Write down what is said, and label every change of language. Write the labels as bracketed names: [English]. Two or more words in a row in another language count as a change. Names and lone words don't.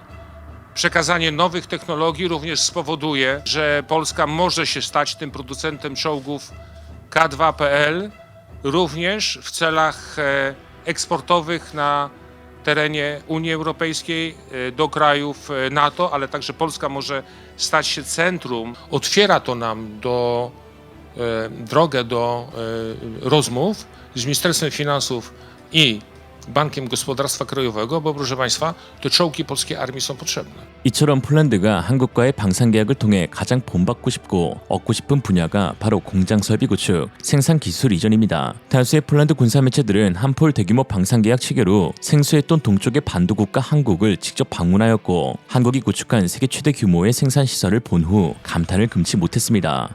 [Polish] Przekazanie nowych technologii również spowoduje, że Polska może się stać tym producentem czołgów K2PL również w celach eksportowych na terenie Unii Europejskiej do krajów NATO, ale także Polska może stać się centrum. Otwiera to nam drogę do rozmów z Ministerstwem Finansów i Bankiem Gospodarstwa Krajowego, bo proszę Państwa, te czołgi polskiej armii są potrzebne. [Korean] 이처럼 폴란드가 한국과의 방산 계약을 통해 가장 본받고 싶고 얻고 싶은 분야가 바로 공장 설비 구축, 생산 기술 이전입니다. 다수의 폴란드 군사 매체들은 한폴 대규모 방산 계약 체결 후 생소했던 동쪽의 반도 국가 한국을 직접 방문하였고, 한국이 구축한 세계 최대 규모의 생산 시설을 본 후 감탄을 금치 못했습니다.